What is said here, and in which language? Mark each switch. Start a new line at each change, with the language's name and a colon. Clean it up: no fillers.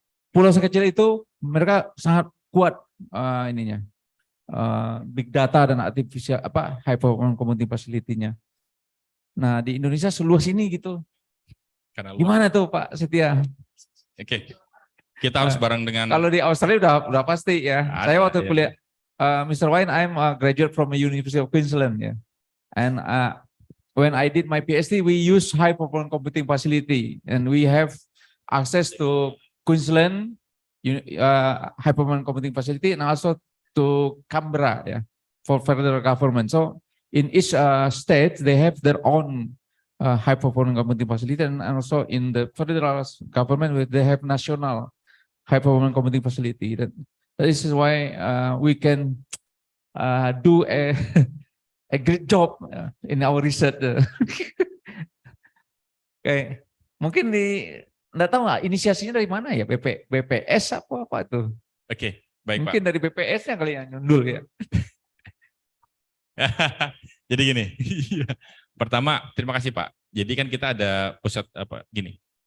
Indonesian: Pulau sekecil itu mereka sangat kuat ininya. Big data dan artificial high performance computing facility-nya. Nah, di Indonesia seluas ini gitu. Karena Gimana tuh Pak Setia? Oke. Kita harus bareng dengan Kalau di Australia udah pasti ya. Saya waktu ya. kuliah Mr.
English: Wayne, I'm a graduate from the University of Queensland ya. And when I did my PhD, we use high performance computing facility and we have access to Queensland high performance computing facility and also to Canberra ya for federal government. So in each state they have their own high performance computing facility and also in the federal government they have national high performance computing facility. This is why we can do a great job in our research.
Indonesian: Oke, mungkin nggak tahu nggak inisiasinya dari mana ya, BPS apa tuh? Oke, baik mungkin Pak. dari BPS-nya kali yang nyundul ya. Jadi gini, pertama terima kasih Pak. Jadi kan kita ada pusat gini.